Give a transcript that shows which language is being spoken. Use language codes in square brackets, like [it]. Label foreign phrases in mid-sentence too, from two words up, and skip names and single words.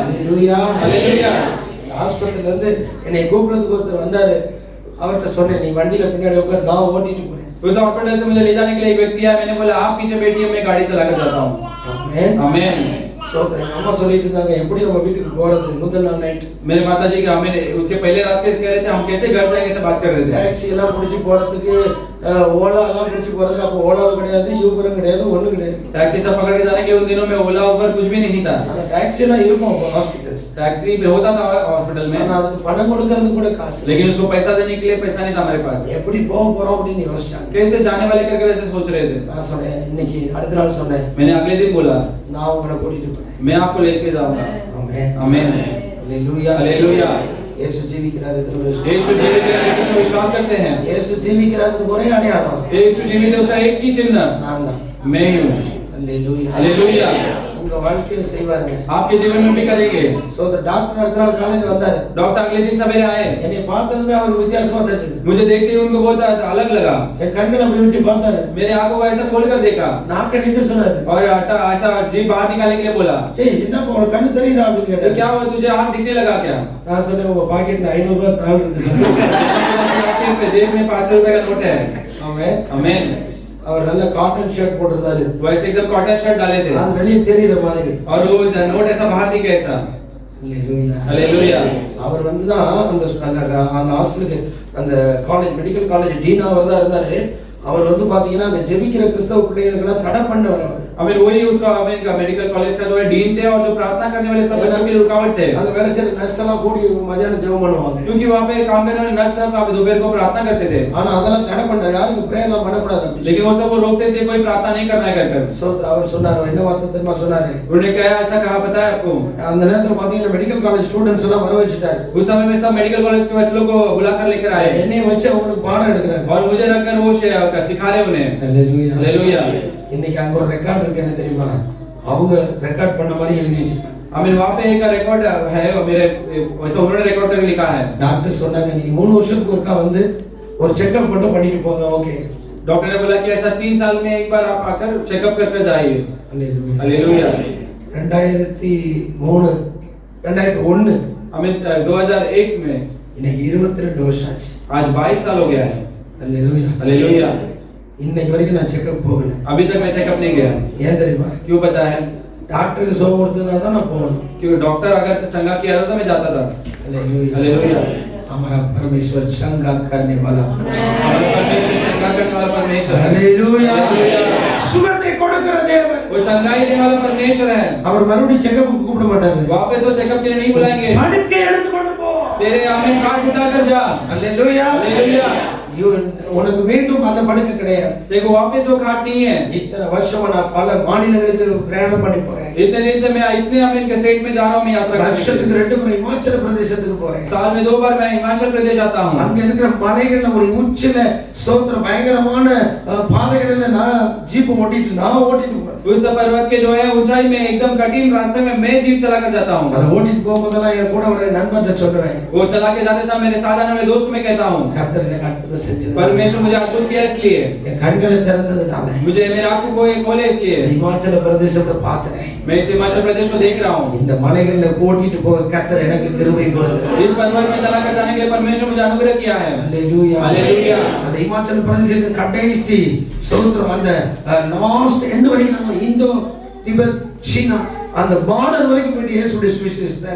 [ta] ஹalleluya. [hi] हालेलुया। [ta] ஹாஸ்பிடல்ல இருந்து என்னை கூப்பிடுறதுக்கு ஒருத்தர் வந்தாரு. அவர்கிட்ட சொன்னேன், நீ வண்டியில பின்னாடி உட்கார், நான் ஓட்டிட்டு போறேன். [hi] उस हॉस्पिटल से मुझे ले जाने के लिए एक व्यक्ति आया। मैंने बोला आप पीछे बैठिए, मैं गाड़ी चला कर जाता हूँ। [ta] ஆமென். [hi] आमीन। [ta] சோதரன் அம்மா சொல்லிட்டு இருந்தாங்க, எப்படி நம்ம வீட்டுக்கு போறது முதல் நாள் நைட். [hi] मेरे माताजी का हमें उसके पहले रात के कह रहे थे हम कैसे घर जाएंगे से बात कर रहे थे। [ta] டாக்ஸி எல்லாம் பிடிச்சி போறதுக்கு ஓலா எல்லாம் பிடிச்சி போறதுக்கு அப்போ ஓலாவும் கிடையாது, யூபரும் கிடையாது, ஒண்ணும் கிடையாது. [hi] टैक्सी सब पकड़ के जाने के उन दिनों में ओला उबर कुछ भी नहीं था। [ta] ஆனா டாக்ஸி எல்லாம் இருக்கும் ஹாஸ்பிடல்ஸ். [hi] टैक्सी भी होता था हॉस्पिटल में, [ta] ஆனா அதுக்கு பணம் கொடுக்கிறது கூட காசு. [hi] लेकिन उसको पैसा देने के लिए पैसा नहीं था हमारे पास। [ta] எப்படி போக போறோம் அப்படின்னு யோசிச்சாங்க. [hi] कैसे जाने वाले करके ऐसे सोच रहे थे। [ta] நான் சொன்னேன், இன்னைக்கு அடுத்த நாள் சொன்னேன், [hi] मैंने अगले दिन बोला [ta] நான் உங்களை கூட்டிட்டு போறேன். [hi] मैं आपको लेके जाऊंगा। [ta] ஆமென். [hi] आमीन। [ta] ஹalleluya. [hi] हालेलुया। [ta] இயேசு ஜீவிக்கிறார் என்று [hi] यीशु जीवित है, लेकिन हम विश्वास करते हैं। [ta] இயேசு ஜீவிக்கிறாருக்கு ஒரே அடையாளம் [hi] यीशु जीवित है, उसका एक ही चिन्ह [ta] நான் தான். [hi] मैं ही हूँ। [ta] ஹalleluya. [hi] हालेलुया। [ta] உங்க வாழ்க்கையில செய்வாருங்க. [hi] आपके जीवन में भी करेंगे। [en] so the [ta] டாக்டர் அடுத்த நாள் காலையில வந்தாரு. [hi] डॉक्टर अगले दिन सवेरे आए। [ta] என்னை பார்த்ததுமே அவருக்கு வித்தியாசமா தெரிஞ்சது. [hi] मुझे देखते ही उनको बहुत अलग लगा। [ta] என் கண்களை அப்படி வச்சு பார்த்தாரு. [hi] मेरे आंखों को ऐसा खोल कर देखा [ta] நாக்க நீட்டு சொன்னாரு, [hi] और ऐसा जीभ बाहर निकालने के लिए बोला [ta] ஏய் என்னப்பா உனக்கு கண்ணு தெரியுதா அப்படின்னு [hi] तो [ta] கேட்டாரு. [hi] क्या हुआ, तुझे आंख दिखने लगा क्या? [ta] நான் சொன்னேன், உங்க பாக்கெட்ல 500 ரூபாய் தாள் இருக்கு சொன்னேன். [hi] जेब में 500 रुपए का नोट है। [ta] அவன் [hi] आमीन। [ta] அவர் நல்ல [en] cotton shirt [ta] போட்டிருந்தாரு. [hi] वैसे एकदम [en] cotton shirt [hi] डाले थे [ta] அது வெளியே தெரியுற மாதிரி. [hi] और वो नोट ऐसा बाहर दिखे ऐसा। [ta] ஹalleluya. [hi] हालेलुया। [ta] அவர் வந்து தான் அந்த ஹாஸ்டலுக்கு அந்த [en] college medical college [ta] டீனா அவர் தான் இருந்தாரு. அவர் வந்து பாத்தீங்கன்னா அந்த ஜெபிக்கிற கிறிஸ்தவ பிள்ளைகளுக்கெல்லாம் தடை பண்ணவர் அவர். [hi] आमीन वही उसका आमीन का [en] medical college [hi] का जो है डीन थे और जो प्रार्थना करने वाले सब बच्चों के लिए रुकावट थे, [ta] அங்க வேலை செய்யற நர்ஸ் எல்லாம் கூடி மத்தியானம் ஜெபம் பண்ணுவாங்க. [hi] क्योंकि वहाँ पे काम करने वाले नर्स सब दोपहर को प्रार्थना करते थे, [ta] ஆனா அதெல்லாம் தடை பண்றாரு. யாருக்கு பிரேயர் எல்லாம் பண்ணக்கூடாது அப்படி. [hi] लेकिन वो सब वो रोकते थे, कोई प्रार्थना नहीं करना है कर। [ta] சோத்ரா அவர் சொன்னாரு, என்ன வார்த்தை தெரியுமா சொன்னாரு? [hi] उन्होंने क्या ऐसा कहा पता है आपको? [ta] அந்த நேரத்துல பாத்தீங்கன்னா [en] medical college students [ta] எல்லாம் வர வச்சிட்டாரு. [hi] उस समय में सब [en] medical college [hi] के बच्चों को बुलाकर लेकर आए [ta] என்னைய வச்சு அவங்களுக்கு பாடம் எடுக்கிறாரு. [hi] और मुझे रखकर वो सिखा रहे उन्हें। [ta] ஹalleluya [hi] हालेलुया। [ta] இன்னைக்கு அங்க ஒரு ரெக்கார்ட் இருக்கு, என்ன தெரியுமா? அவங்க ரெக்கார்ட் பண்ண மாதிரி எழுதி வச்சிருக்காங்க. [hi] आमीन वहाँ पे एक रिकॉर्ड है मेरे, वैसे उन्होंने रिकॉर्ड करके लिखा है। [ta] டாக்டர் சொன்னாங்க, நீங்க 3 வருஷத்துக்கு ஒருக்கா வந்து ஒரு செக்அப் மட்டும் பண்ணிட்டு போங்க. ஓகே, [hi] डॉक्टर ने बोला कि ऐसा 3 साल में एक बार आप आकर चेकअप करके जाइए। [ta] ஹalleluya [hi] हालेलुया। [ta] 2003 2001 [hi] आमीन 2001 में, [ta] இன்னைக்கு 22 வருஷம் ஆச்சு. [hi] आज 22 साल हो गया है। [ta] ஹalleluya [hi] हालेलुया। [ta] இன்னைக்கு வரைக்கும் நான் செக்அப் போகல. [hi] अभी तक मैं चेकअप नहीं गया। [ta] ஏன் தெரியுமா? [hi] क्यों पता है? [ta] டாக்டருக்கு சோகம் கொடுத்தா தான் நான் போகணும். [hi] क्योंकि डॉक्टर अगर से चंगा किया था तो मैं जाता था। हालेलुया हालेलुया। हमारा परमेश्वर चंगा करने वाला हमारा परमेश्वर चंगा करने वाला परमेश्वर है। हालेलुया हालेलुया। [ta] சுகத்தை கொடுக்கிற தேவன். [hi] वो चंगाई देने वाला परमेश्वर है। [ta] அவர் மறுபடியும் செக்கப்புக்கு கூப்பிட மாட்டாரு. [hi] वापस वो चेकअप के लिए नहीं बुलाएंगे। [ta] படுக்கை எடுத்து கொண்டு போ. [hi] तेरे आमीन कार्ड उठाकर जा। हालेलुया हालेलुया। [ta] உனக்கு மீண்டும் அந்த படுக்கை கிடையாது. [hi] देखो वापस वो खाट नहीं है। [ta] இத்தனை வருஷமா நான் பல மாநிலங்களுக்கு பிரயாணம் பண்ணி போறேன். [hi] इतने दिन से मैं इतने आमीन के स्टेट में जा रहा हूँ, मैं यात्रा करने के [ta] வருஷத்துக்கு [hi] लिए। [ta] 2 முறை இமாச்சல பிரதேசத்துக்கு போறேன். [hi] साल में 2 बार मैं हिमाचल प्रदेश आता हूँ। [ta] அங்க இருக்கிற மலைகள்ல ஒரு உச்சில சோத்திர பயங்கரமான பாதைகள்ல நான் ஜீப் ஓட்டிட்டு போறேன். [hi] उस पर्वत के जो है ऊंचाई में एकदम कठिन रास्ते में मैं जीप चलाकर जाता हूँ। [ta] அதை ஓட்டிட்டு போகும்போதெல்லாம் என் கூட வர நண்பர்கிட்ட சொல்லுவேன், [hi] वो चला के जाते समय मेरे साथ आने वाले दोस्त को मैं कहता हूँ, [ta] கர்த்தர் எனக்கு அற்புதம் செஞ்சது. [hi] परमेश्वर मुझे अद्भुत किया इसलिए, [ta] என் கண்களை திறந்ததுனால [hi] मुझे मेरे आंखों को खोले इसलिए, [ta] இமாச்சல பிரதேசத்தை பார்த்தேன். [hi] मैं इस हिमाचल प्रदेश को देख रहा हूँ। [ta] இந்த மலைகள்ல ஓட்டிட்டு போக கர்த்தர் எனக்கு கிருபை கொடுத்தார். [hi] इस पर्वत में चलाकर जाने के लिए परमेश्वर मुझे अनुग्रह किया है। [ta] ஹalleluya [hi] हालेलुया। [ta] அந்த இமாச்சல பிரதேசத்தின் கடைசி சோத்திரம் அந்த [en] last end [ta] வரைக்கும் நம்ம இந்தோ திபெத் சீனா அந்த பார்டர் வரைக்கும் போய் இயேசுடைய சுவிசேஷத்தை